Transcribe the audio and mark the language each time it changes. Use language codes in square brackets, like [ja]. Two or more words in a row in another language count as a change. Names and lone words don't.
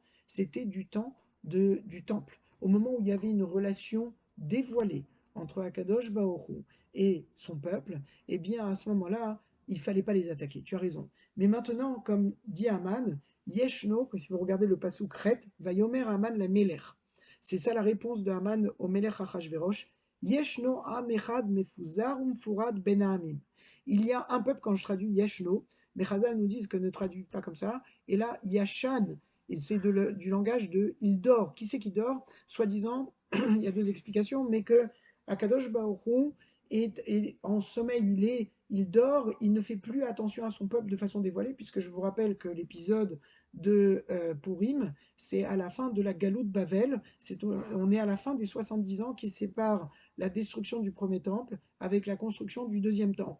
[fr] C'était du temps du temple. Au moment où il y avait une relation dévoilée entre [he] הקדוש ברוך הוא [fr] et son peuple, eh bien à ce moment-là, il ne fallait pas les attaquer. Tu as raison. Mais maintenant, comme dit Aman, Yeshno, que si vous regardez le pasuk Ret, [he] ויאמר המן למלך. [fr] C'est ça la réponse de Aman au Melech Achashverosh. [he] ישנו עם אחד מפוזר ומפורד בין עמים. [fr] Il y a un peuple, quand je traduis Yeshno, mais Chazal nous disent que ne traduit pas comme ça. Et là, Yashan, et c'est du langage de il dort. Qui c'est qui dort? Soi-disant, il y a deux explications, mais que [he] הקדוש ברוך הוא [fr] est en sommeil, il dort, il ne fait plus attention à son peuple de façon dévoilée, puisque je vous rappelle que l'épisode de Purim, c'est à la fin de la [he] גלות בבל, [fr] on est à la fin des 70 ans qui séparent la destruction du premier temple avec la construction du deuxième temple.